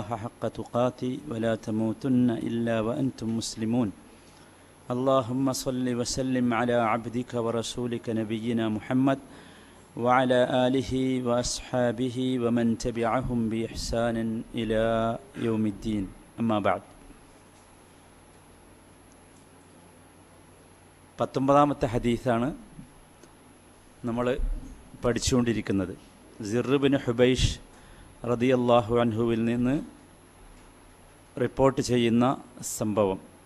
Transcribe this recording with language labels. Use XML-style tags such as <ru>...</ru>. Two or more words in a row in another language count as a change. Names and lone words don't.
<ar>حق تقاته ولا تموتن إلا وأنتم مسلمون اللهم صل وسلم على عبدك ورسولك نبينا محمد وعلى آله وأصحابه ومن تبعهم بإحسان إلى يوم الدين أما بعد</ar> <ml>19ാമത്തെ ഹദീസാണ് നമ്മൾ പഠിച്ചുകൊണ്ടിരിക്കുന്നത്. സിർ ബിൻ ഹുബൈഷ്</ml> <ar>رضي الله عنه</ar> <ml>നിന്ന് റിപ്പോർട്ട് ചെയ്യുന്ന സംഭവം.</ml>